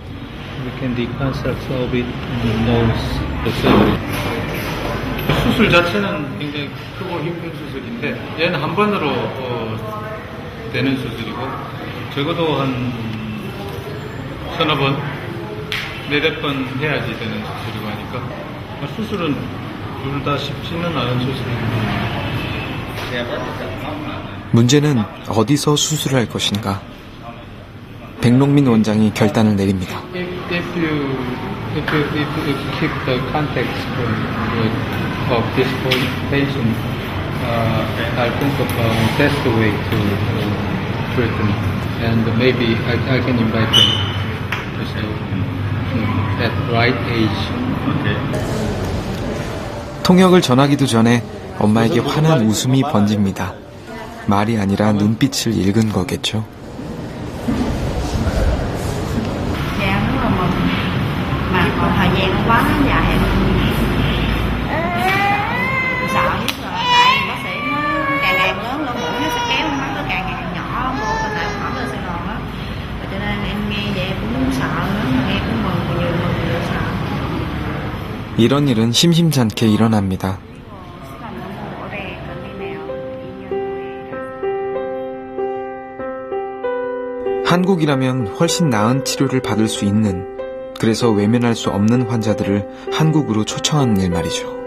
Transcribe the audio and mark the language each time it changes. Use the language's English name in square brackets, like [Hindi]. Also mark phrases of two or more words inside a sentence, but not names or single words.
[Korean] 수술 자체는 굉장히 크고 힘든 수술인데 얘는 한 번으로 되는 수술이고 적어도 한 서너 번, 네댓 번 해야지 되는 수술이고 하니까 수술은 둘 다 쉽지는 않은 수술입니다. 문제는 어디서 수술할 것인가? 백롱민 원장이 결단을 내립니다. [English] If you keep the context of this patient, I think of a best way to treat them, and maybe I can invite them at right age. [Korean] 통역을 전하기도 전에 엄마에게 환한 웃음이 번집니다. 말이 아니라 눈빛을 읽은 거겠죠. [Vietnamese] Dạ rất là mừng. Mà còn thời gian nó quá dài. Sợ nhất rồi, tại vì bác sĩ nó càng ngày lớn lỗ mũi nó sẽ kéo mắt nó càng ngày nhỏ vô, tại hỏng lên Sài Gòn á. Cho nên em nghe vậy cũng sợ lắm, mà nghe cũng mừng vừa sợ. [Korean] 이런 일은 심심찮게 일어납니다. 한국이라면 훨씬 나은 치료를 받을 수 있는, 그래서 외면할 수 없는 환자들을 한국으로 초청하는 일 말이죠.